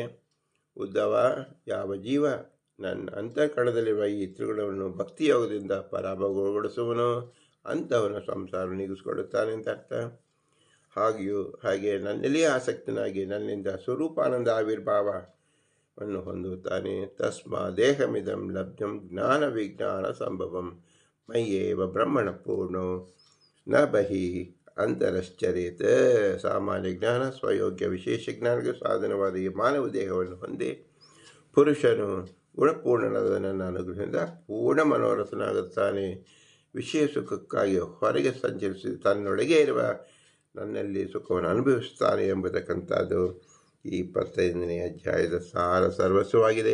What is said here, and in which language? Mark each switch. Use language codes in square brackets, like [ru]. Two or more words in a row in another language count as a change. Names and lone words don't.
[kn] ಉದ್ದವ, ಯಾವ ಜೀವ ನನ್ನ ಅಂತಃಕರಣದಲ್ಲಿರುವ ಈ ತ್ರಿಗುಣವನ್ನು ಭಕ್ತಿಯೋಗದಿಂದ ಪರಾಭವಗೊಳಿಸುವನೋ ಅಂಥವನು ಸಂಸಾರ ನೀಗಿಸಿಕೊಳ್ಳುತ್ತಾನೆ ಅಂತ ಅರ್ಥ. ಹಾಗೆ ನನ್ನಲ್ಲಿಯೇ ಆಸಕ್ತನಾಗಿ ನನ್ನಿಂದ ಸ್ವರೂಪಾನಂದ ಆವಿರ್ಭಾವವನ್ನು ಹೊಂದುತ್ತಾನೆ. [sa] ತಸ್ಮಾ ದೇಹಮಿದಂ ಲಬ್ಧಂ ಜ್ಞಾನ ವಿಜ್ಞಾನ ಸಂಭವಂ ಮಯ್ಯೇವ ಬ್ರಹ್ಮಣ ಪೂರ್ಣೋ ನ ಬಹಿ ಅಂತರಶ್ಚರೇತ. [kn] ಸಾಮಾನ್ಯ ಜ್ಞಾನ ಸ್ವಯೋಗ್ಯ ವಿಶೇಷ ಜ್ಞಾನಕ್ಕೆ ಸಾಧನವಾದ ಈ ಮಾನವ ದೇಹವನ್ನು ಹೊಂದಿ ಪುರುಷನು ಗುಣಪೂರ್ಣನಾದ ನನ್ನ ಅನುಗ್ರಹದಿಂದ ಪೂರ್ಣ ಮನೋರಥನಾಗುತ್ತಾನೆ. ವಿಷಯ ಸುಖಕ್ಕಾಗಿ ಹೊರಗೆ ಸಂಚರಿಸಿ ತನ್ನೊಳಗೆ ಇರುವ ನನ್ನಲ್ಲಿ ಸುಖವನ್ನು ಅನುಭವಿಸುತ್ತಾನೆ ಎಂಬತಕ್ಕಂಥದ್ದು ಈ 25ನೇ ಅಧ್ಯಾಯದ ಸಾರ ಸರ್ವಸ್ವವಾಗಿದೆ.